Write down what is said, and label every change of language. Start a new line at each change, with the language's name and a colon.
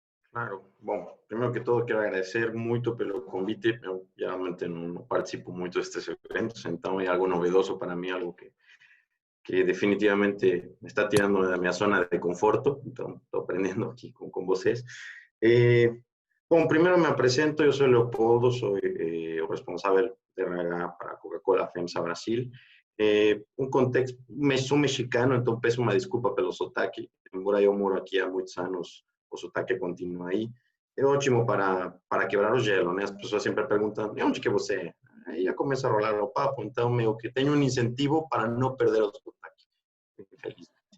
Portuguese: Claro.
Spanish: Bom, primero que todo quiero agradecer
Portuguese: muito pelo convite. Eu geralmente não participo muito destes eventos, então é
Spanish: algo novedoso para mí,
Portuguese: algo que definitivamente me está tirando da minha zona de conforto. Então, estou aprendendo aqui com vocês.
Spanish: Bom, primero
Portuguese: me apresento,
Spanish: yo soy Leopoldo, soy el responsable de RH para Coca-Cola FEMSA Brasil. Un contexto,
Portuguese: sou mexicano, então peço uma desculpa pelo sotaque, embora eu moro aqui há muitos anos, o sotaque continua aí. É ótimo para quebrar o gelo, né? As pessoas sempre perguntam, de onde que você é? Aí já começa a rolar o papo, então meio que tenho um incentivo para não perder o sotaque. Feliz.